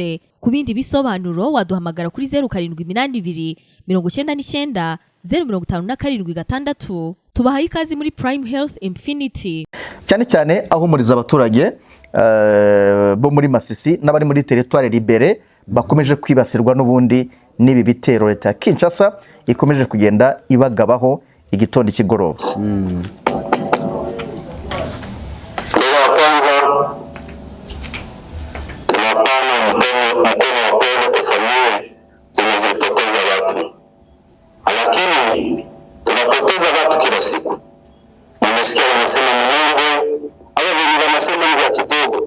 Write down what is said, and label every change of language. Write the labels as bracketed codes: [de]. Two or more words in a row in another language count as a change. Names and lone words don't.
[rw] Ku bindi bisobanuro waduhamagara kuri 0782 99 057 tubahaye ikaze muri Prime Health Infinity. Cyane ahumuriza abaturage bo muri Masisi n'abari muri [fr] territoire libere [rw] bakomeje kwibasirwa n'ubundi n'ibi bitero leta ya Kinshasa ikomeje kugenda ibagabaho igitondo kigoroba. [sw] Lakini tunapoteza watu kila siku. Nimesikia wanasema Mungu, hawa wengi wanasema ni wa kidogo.